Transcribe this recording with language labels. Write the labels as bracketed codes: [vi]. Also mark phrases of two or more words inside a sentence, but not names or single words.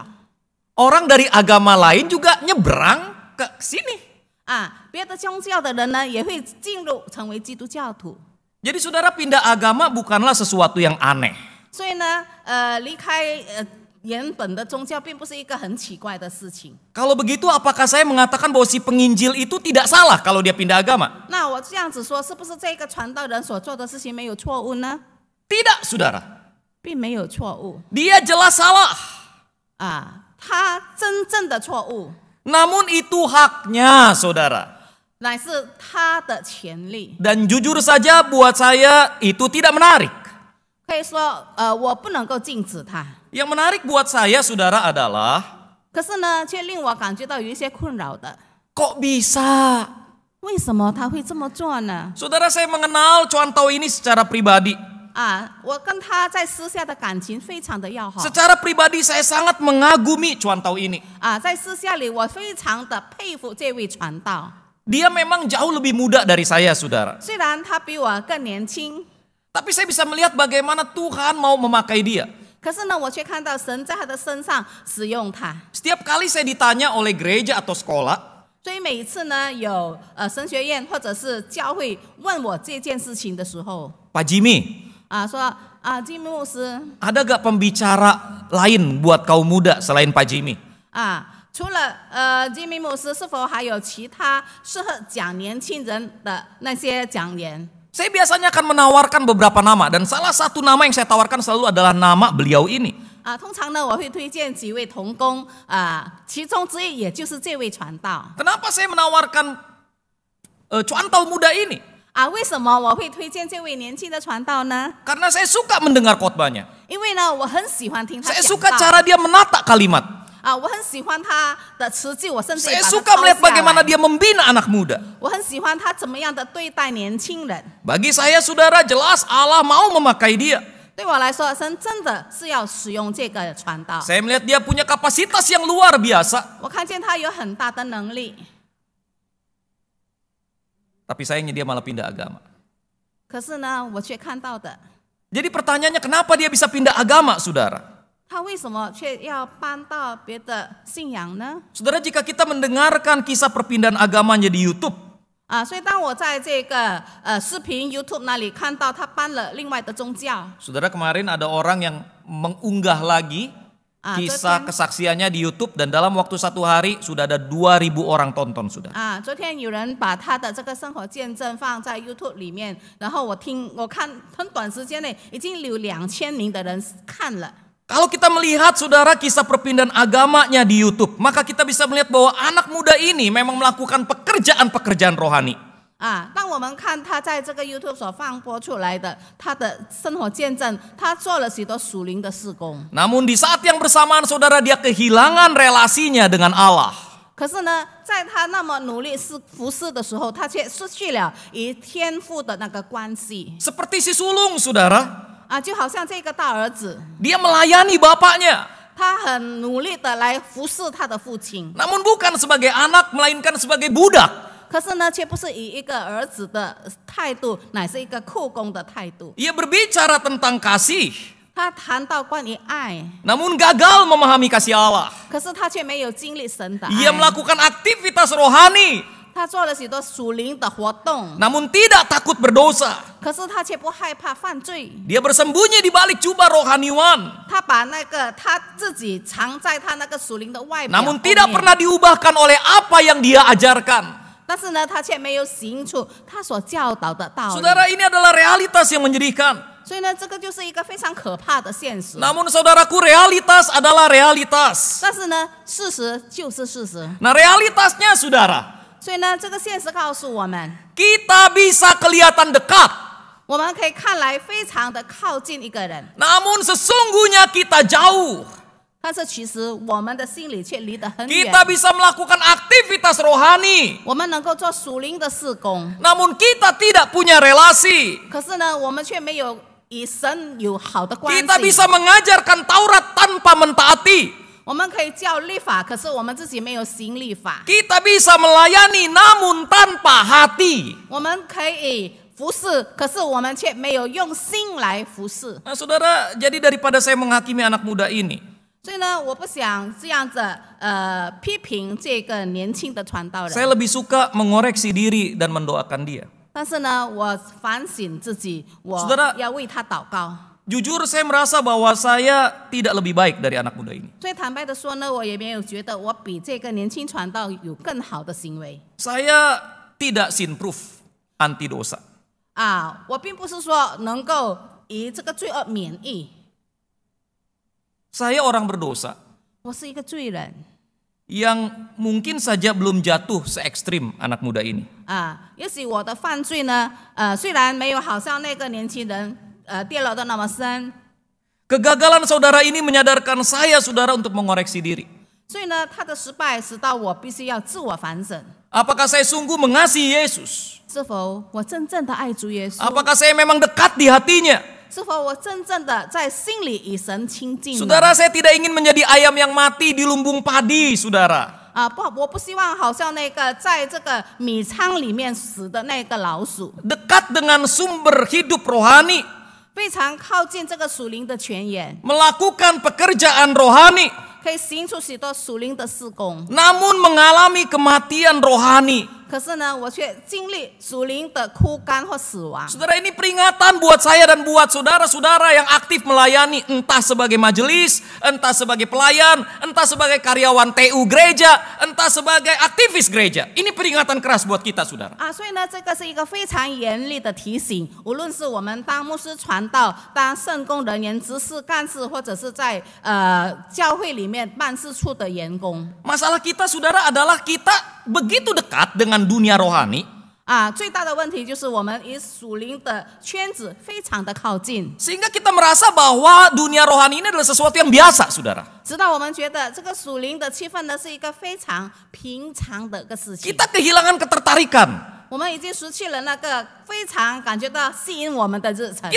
[id] orang dari agama lain juga nyebrang ke sini. [zh] 别的宗教的人呢，也会进入成为基督教徒。 [id] Jadi saudara, pindah agama bukanlah sesuatu yang aneh. [zh] 所以呢，离开原本的宗教，并不是一个很奇怪的事情。 [id] Kalau begitu, apakah saya mengatakan bahwa si penginjil itu tidak salah kalau dia pindah agama? [zh] 那我这样子说，是不是这个传道人所做的事情没有错误呢？ [id] Tidak, saudara. [zh] 并没有错误。 [id] Dia jelas salah. [zh] 他真正的错误， [id] Namun itu haknya, saudara. [zh] 乃是他的权利。 [id] Dan jujur saja buat saya itu tidak menarik. [zh] 可以说，我不能够禁止他。 [id] Yang menarik buat saya, saudara, adalah [zh] 可是呢，却令我感觉到有一些困扰的。 [id] kok bisa? [zh] 为什么他会这么做呢？ [id] Saudara, saya mengenal contoh ini secara pribadi. [zh] 我跟他在私下的感情非常的要好。 [id] Secara pribadi saya sangat mengagumi Cuantau ini. [zh] 在私下里，我非常的佩服这位传道。 [id] Dia memang jauh lebih muda dari saya, saudara. [zh] 虽然他比我更年轻， [id] Tapi saya bisa melihat bagaimana Tuhan mau memakai dia. [zh] 可是呢，我却看到神在他的身上使用他。 [id] Setiap kali saya ditanya oleh gereja atau sekolah, [zh] 所以每一次呢，有神学院或者是教会问我这件事情的时候， [id] Pak Jimmy, [zh] 说金牧师 [id] ada gak pembicara lain buat kaum muda selain Pak Jimmy? [zh] 除了金牧师，是否还有其他适合讲年轻人的那些讲员？ [id] Saya biasanya akan menawarkan beberapa nama dan salah satu nama yang saya tawarkan selalu adalah nama beliau ini. [zh] 通常呢，我会推荐几位同工其中之一也就是这位传道。 [id] Kenapa saya menawarkan Cuantau muda ini? [zh] 为什么我会推荐这位年轻的传道呢？ [id] Karena saya suka mendengar khotbahnya. [zh] 因为呢，我很喜欢听他 [id] Saya [zh] 讲 [id] suka [zh] 道。 [id] cara dia menata kalimat. [zh] 我很喜欢他的词句，我甚至也 [id] Saya [zh] 把它 [id] suka [zh] 抄 [id] melihat [zh] 下 [id] bagaimana [zh] 来。 [id] dia membina anak muda. [zh] 我很喜欢他怎么样的对待年轻人。 [id] Bagi saya saudara, jelas Allah mau memakai dia. [zh] 对我来说，神真的是要使用这个传道。 [id] Saya melihat dia punya kapasitas yang luar biasa. [zh] 我看见他有很大的能力， [id] Tapi sayangnya dia malah pindah agama. [zh] 可是呢，我却看到的， [id] Jadi pertanyaannya kenapa dia bisa pindah agama, saudara? [zh] 他为什么却要搬到别的信仰呢？ [id] Saudara, jika kita mendengarkan kisah perpindahan agamanya di YouTube, [zh] 所以当我在这个视频 YouTube 那里看到他搬了另外的宗教， [id] saudara, kemarin ada orang yang mengunggah lagi kisah kesaksiannya di YouTube dan dalam waktu 1 hari sudah ada 2.000 orang tonton, saudara. [zh] 昨天有人把他的这个生活见证放在 YouTube 里面，然后我看很短时间内已经有2000名的人看了。 [id] Kalau kita melihat saudara kisah perpindahan agamanya di YouTube, maka kita bisa melihat bahwa anak muda ini memang melakukan pekerjaan-pekerjaan rohani. [zh] 当我们看他在这个 YouTube 所放播出来的他的生活见证，他做了许多属灵的事工。 [id] Namun di saat yang bersamaan saudara, dia kehilangan relasinya dengan Allah. [zh] 可是呢，在他那么努力服侍的时候，他却失去了与天父的那个关系。 [id] Seperti si sulung, saudara. [zh] 就好像这个大儿子， [id] Dia melayani bapaknya. [zh] 他很努力的来服侍他的父亲， [id] Namun bukan sebagai anak, melainkan sebagai budak. [zh] 可是呢，却不是以一个儿子的态度，乃是一个后宫的态度。 [id] Ia berbicara tentang kasih, [zh] 他谈到关于爱， [id] namun gagal memahami kasih Allah. [zh] 可是他却没有经历神的 [id] Ia [zh] 爱。 [id] melakukan aktivitas rohani, [zh] 他做了许多属灵的活动， [id] namun tidak takut berdosa. [zh] 可是他却不害怕犯罪。 [id] Dia bersembunyi di balik jubah rohaniwan, [zh] 他把那个他自己藏在他那个属灵的外表 [id] namun [zh] 后 [id] tidak [zh] 面 [id] pernah diubahkan oleh apa yang dia ajarkan. [zh] 但是呢，他却没有行出他所教导的道理。 [id] Saudara, ini adalah realitas yang menyedihkan. [zh] 所以呢，这个就是一个非常可怕的现实。 [id] Namun saudaraku, realitas adalah realitas. [zh] 但是呢，事实就是事实。 [id] Nah, realitasnya saudara, [zh] 所以呢，这个现实告诉我们， [id] kita bisa kelihatan dekat, [zh] 我们可以看来非常的靠近一个人， [id] namun sesungguhnya kita jauh. [zh] 但是其实我们的心里却离得很远。 [id] Kita bisa melakukan aktivitas rohani, [zh] 我们能够做属灵的事工， [id] namun kita tidak punya relasi. [zh] 可是呢，我们却没有与神有好的关系。 [id] Kita bisa mengajarkan Taurat tanpa mentaati. [zh] 我们可以教律法，可是我们自己没有行律法。 [id] Kita bisa melayani namun tanpa hati. [zh] 我们可以服侍，可是我们却没有用心来服侍。 [id] Nah, saudara, jadi daripada saya menghakimi anak muda ini, [zh] 所以呢，我不想这样子批评这个年轻的传道人。 [id] saya lebih suka mengoreksi diri dan mendoakan dia. [zh] 但是呢，我反省自己，我 [id] Saudara [zh] 要为他祷告。 [id] Jujur saya merasa bahwa saya tidak lebih baik dari anak muda ini. [zh] 所以坦白的说呢，我也没有觉得我比这个年轻传道有更好的行为。 [id] Saya tidak sin-proof, anti dosa. [zh] 我并不是说能够与这个罪恶免疫， [id] Saya orang berdosa [zh] 我是一个罪人。 [id] yang mungkin saja belum jatuh se-ekstrim anak muda ini. [zh] 也许我的犯罪呢，虽然没有好像那个年轻人跌落的那么深， [id] Kegagalan saudara ini menyadarkan saya, saudara, untuk mengoreksi diri. [zh] 所以呢，他的失败使到我必须要自我反省， [id] Apakah saya sungguh mengasihi Yesus? [zh] 是否我真正的爱主耶稣？ [id] Apakah saya memang dekat di hatinya? [zh] 是否我真正的在心里与神亲近呢？ [id] Saudara, saya tidak ingin menjadi ayam yang mati di lumbung padi, saudara. [zh] 我不希望好像那个在这个米仓里面死的那个老鼠， [id] Dekat dengan sumber hidup rohani, [zh] 非常靠近这个属灵的泉源， [id] melakukan pekerjaan rohani, [zh] 可以行出许多属灵的事工。 [id] namun mengalami kematian rohani. [zh] 可是呢，我却经历属灵的枯干或死亡。 [id] Saudara, ini peringatan buat saya dan buat saudara-saudara yang aktif melayani, entah sebagai majelis, entah sebagai pelayan, entah sebagai karyawan TU gereja, entah sebagai aktivis gereja. Ini peringatan keras buat kita, saudara. [zh] 所以呢，这个是一个非常严厉的提醒。无论是我们当牧师传道、当圣工人员、执事干事，或者是在教会里面办事处的员工。 [id] Masalah kita, saudara, adalah kita begitu dekat dengan dunia rohani, [zh] 最大的问题就是我们与属灵的圈子非常的靠近， [id] sehingga kita merasa bahwa dunia rohani ini adalah sesuatu yang biasa, saudara. [zh] 直到我们觉得这个属灵的气氛呢是一个非常平常的一个事情。 [id] Kita kehilangan ketertarikan. [zh] 我们已经失去了那个非常感觉到吸引我们的日程。